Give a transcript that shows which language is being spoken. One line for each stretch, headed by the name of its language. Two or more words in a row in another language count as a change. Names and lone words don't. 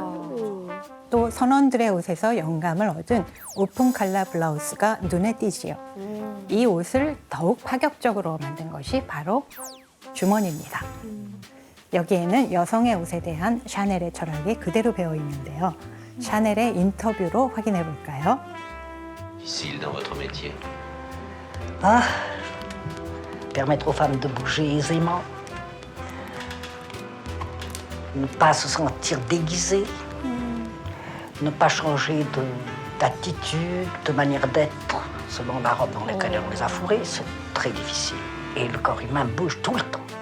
Korean: 또 선원들의 옷에서 영감을 얻은 오픈 칼라 블라우스가 눈에 띄지요. 이 옷을 더욱 파격적으로 만든 것이 바로 주머니입니다. 여기에는 여성의 옷에 대한 샤넬의 철학이 그대로 배어 있는데요. 샤넬의 인터뷰로 확인해 볼까요?
French: Difficile dans votre métier. Ah, permettre aux femmes de bouger aisément, ne pas se sentir déguisées, Ne pas changer d'attitude, de manière d'être, selon la robe dans laquelle on les a fourrés, c'est très difficile. Et le corps humain bouge tout le temps.